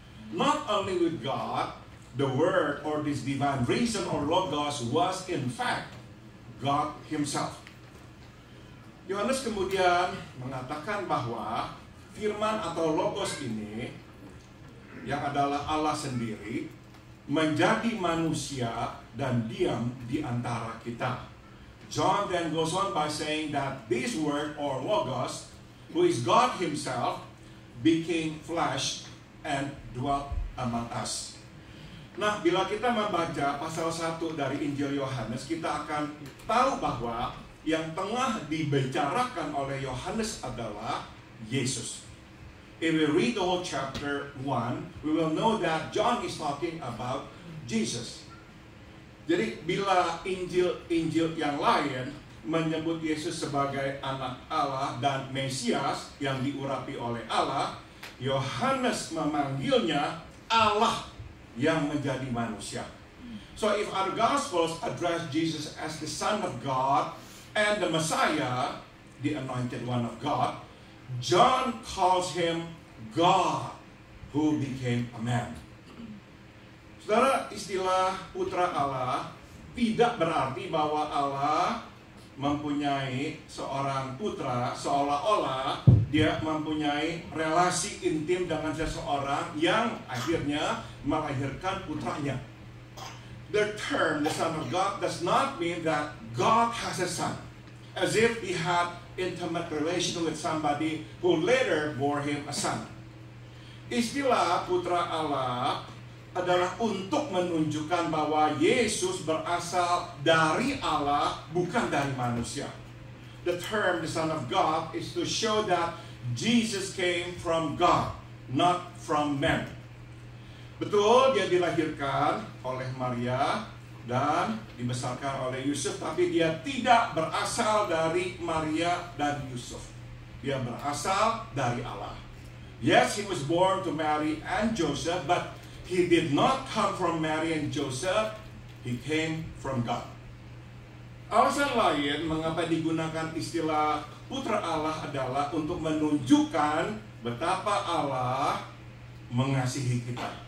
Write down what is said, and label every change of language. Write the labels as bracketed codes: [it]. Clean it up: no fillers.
[en] Not only with God, the Word or this divine reason or Logos was in fact God Himself. [id] Yohanes kemudian mengatakan bahwa firman atau Logos ini yang adalah Allah sendiri menjadi manusia dan diam di antara kita. [en] John then goes on by saying that this word or Logos, who is God Himself, became flesh and dwelt among us. [id] Nah, bila kita membaca pasal 1 dari Injil Yohanes, kita akan tahu bahwa yang tengah dibicarakan oleh Yohanes adalah Yesus. [en] If we read the whole chapter 1, we will know that John is talking about Jesus. [id] Jadi bila Injil yang lain menyebut Yesus sebagai anak Allah dan Mesias yang diurapi oleh Allah, Yohanes memanggilnya Allah yang menjadi manusia. [en] So if our Gospels address Jesus as the Son of God and the Messiah, the Anointed One of God, John calls Him God who became a man. [id] Saudara, istilah putra Allah tidak berarti bahwa Allah mempunyai seorang putra seolah-olah dia mempunyai relasi intim dengan seseorang yang akhirnya melahirkan putranya. [en] The term the Son of God does not mean that God has a son, as if He had intimate relation with somebody who later bore Him a son. [id] Istilah putra Allah adalah untuk menunjukkan bahwa Yesus berasal dari Allah, bukan dari manusia. [en] The term the Son of God is to show that Jesus came from God, not from men. [id] Betul, dia dilahirkan oleh Maria dan dibesarkan oleh Yusuf, tapi dia tidak berasal dari Maria dan Yusuf. Dia berasal dari Allah. [en] Yes, he was born to Mary and Joseph, but he did not come from Mary and Joseph. He came from God. [id] Alasan lain mengapa digunakan istilah putra Allah adalah untuk menunjukkan betapa Allah mengasihi kita.